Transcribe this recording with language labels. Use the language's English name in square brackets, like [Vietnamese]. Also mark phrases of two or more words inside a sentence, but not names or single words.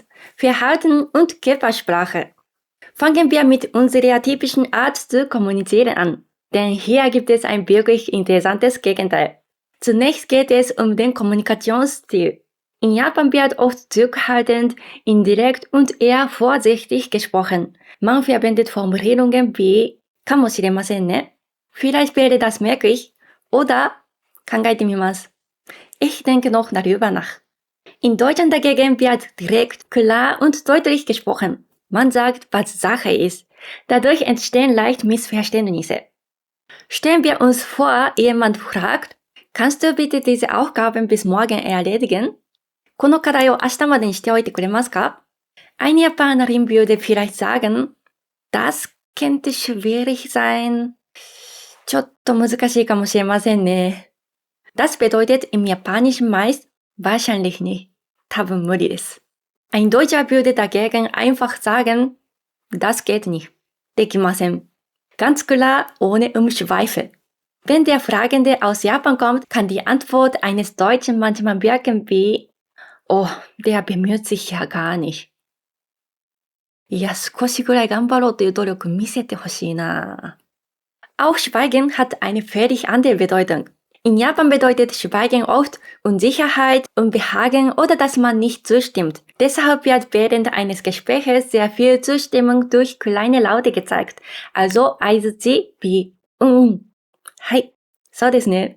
[German] Verhalten und Körpersprache. Fangen wir mit unserer typischen Art zu kommunizieren an, denn hier gibt es ein wirklich interessantes Gegenteil. Zunächst geht es um den Kommunikationsstil. In Japan wird oft zurückhaltend, indirekt und eher vorsichtig gesprochen. Man verwendet Formulierungen wie [Japanese] "かもしれませんね?", [German] vielleicht wäre das möglich oder [Japanese] "考えてみます". [German] Ich denke noch darüber nach. In Deutschland dagegen wird direkt, klar und deutlich gesprochen. Man sagt, was Sache ist. Dadurch entstehen leicht Missverständnisse. Stellen wir uns vor, jemand fragt, kannst du bitte diese Aufgaben bis morgen erledigen? [Japanese] この課題を明日までにしておいてくれますか? [German] Eine Japanerin würde vielleicht sagen, das könnte schwierig sein. [Japanese] ちょっと難しいかもしれませんね. [German] Das bedeutet im Japanischen meist wahrscheinlich nicht. [Japanese] 多分無理です. [German] Ein Deutscher würde dagegen einfach sagen, das geht nicht. [Japanese] できません. [German] Ganz klar, ohne Umschweife. Wenn der Fragende aus Japan kommt, kann die Antwort eines Deutschen manchmal wirken wie, oh, der bemüht sich ja gar nicht. [Japanese] いや、少しぐらい頑張ろうという努力見せてほしいな. [German] Auch Schweigen hat eine völlig andere Bedeutung. In Japan bedeutet Schweigen oft Unsicherheit, Unbehagen oder dass man nicht zustimmt. Deshalb wird während eines Gespräches sehr viel Zustimmung durch kleine Laute gezeigt. Also Aizuchi wie [Japanese] はい、そうですね.